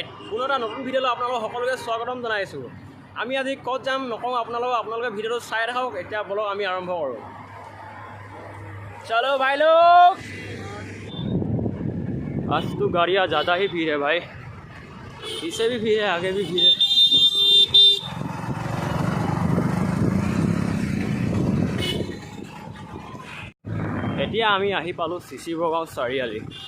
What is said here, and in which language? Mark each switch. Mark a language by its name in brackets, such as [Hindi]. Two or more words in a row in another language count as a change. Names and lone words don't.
[Assamese] কোনো এটা নতুন ভিডিঅ'লৈ আপোনালোক সকলোকে স্বাগতম জনাইছোঁ। আমি আজি ক'ত যাম নকওঁ, আপোনালোকে ভিডিঅ'টো চাই থাকক। এতিয়া বলক আমি আৰম্ভ কৰোঁ। [Hindi] चलो भाई लोग, आज तो गाड़ियाँ ज़्यादा ही भीड़ है भाई, पीछे भी भीड़ है, आगे भी भीड़ है। [Assamese] এতিয়া আমি আহি পালোঁ চিচিবগাঁও চাৰিআলি।